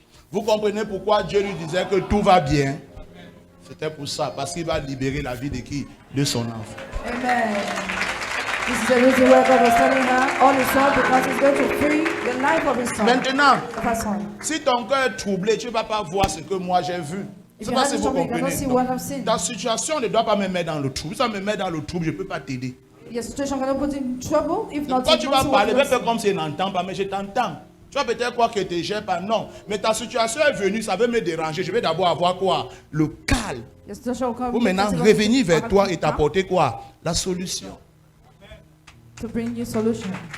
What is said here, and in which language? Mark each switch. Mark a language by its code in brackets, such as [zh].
[fr] Vous comprenez pourquoi Dieu lui disait que tout va bien? C'était pour ça, parce qu'il va libérer la vie de qui? De son enfant. Amen. [en] This is the reason why God was telling her all his son, because he's going to free the life of his son. [fr] Maintenant, [en] of her son. [fr] Si ton cœur est troublé, tu ne vas pas voir ce que moi j'ai vu. Je ne sais pas si vous comprenez. Ta situation ne doit pas me mettre dans le trouble. Si ça me met dans le trouble, je ne peux pas t'aider. [en] Your situation cannot put in trouble if not. [fr] Quand tu vas parler, va faire comme si je n'entends pas, mais je t'entends. Tu vas peut-être croire que tu ne gères pas. Non. Mais ta situation est venue, ça veut me déranger. Je vais d'abord avoir quoi? Le calme. Pour maintenant revenir vers toi et t'apporter quoi? La solution. [en] To bring you solution.